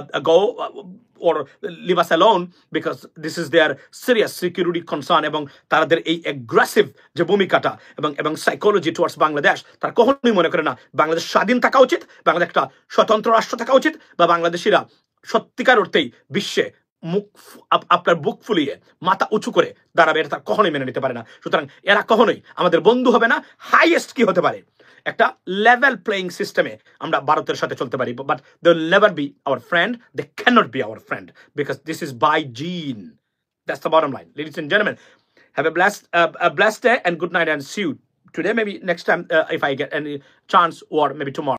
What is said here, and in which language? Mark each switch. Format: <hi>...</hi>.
<en>go or leave us alone, because this is their serious security concern</en> <bn>এবং তাদের এই aggressive যে ভূমিকাটা এবং</bn> <en>psychology towards Bangladesh,</en> <bn>তারা কখনোই মনে করে না বাংলাদেশ স্বাধীন থাকা উচিত, বাংলাদেশ একটা স্বতন্ত্র রাষ্ট্র থাকা উচিত, বা বাংলাদেশিরা সত্যিকার অর্থেই বিশ্বে আপনার বুক ফুলিয়ে মাথা উঁচু করে দাঁড়াবে, এটা তারা কখনোই মেনে নিতে পারে না। সুতরাং এরা কখনোই আমাদের বন্ধু হবে না। হাইয়েস্ট কি হতে পারে, একটা লেভেল প্লেইং সিস্টেমে আমরা ভারতের সাথে চলতে পারি,</bn> <en>But they will never be our friend, they can't be our friend, because this is by gene. That's the bottom line. Ladies and gentleman, have a blessed day and good night, and see you today, maybe next time if I get any chance, or maybe tomorrow.</en>